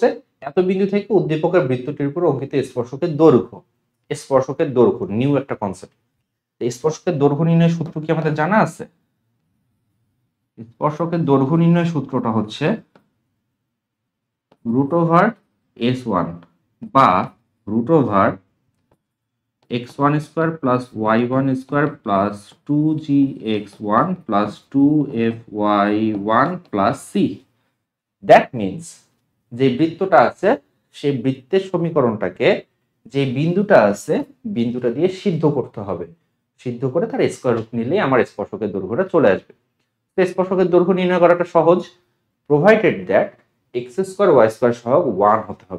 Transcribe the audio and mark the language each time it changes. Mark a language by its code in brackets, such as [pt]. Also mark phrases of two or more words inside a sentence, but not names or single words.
[bn] এত বিন্দু থেকে উদ্দীপকের বৃত্তটির উপর অঙ্কিত স্পর্শকের দৈর্ঘ্য, স্পর্শকের দৈর্ঘ্য নিউ একটা কনসেপ্ট। স্পর্শকের দৈর্ঘ্য নির্ণয়ের সূত্র কি আমাদের জানা আছে? স্পর্শকের দৈর্ঘ্য নির্ণয়ের সূত্রটা হচ্ছে √S1 বা [en] √x1² plus y1² plus 2gx1 plus 2fy1 plus c। that means [bn] যে বৃত্তটা আছে সেই বৃত্তের সমীকরণটাকে, যে বিন্দুটা আছে বিন্দুটা দিয়ে সিদ্ধ করতে হবে, সিদ্ধ করে তার স্কয়ার রুট নিলেই আমার স্পর্শকের দৈর্ঘ্যটা চলে আসবে। তো স্পর্শকের দৈর্ঘ্য নির্ণয় করাটা সহজ, [en] provided that [bn] x² y² সহগ 1 হতে হবে।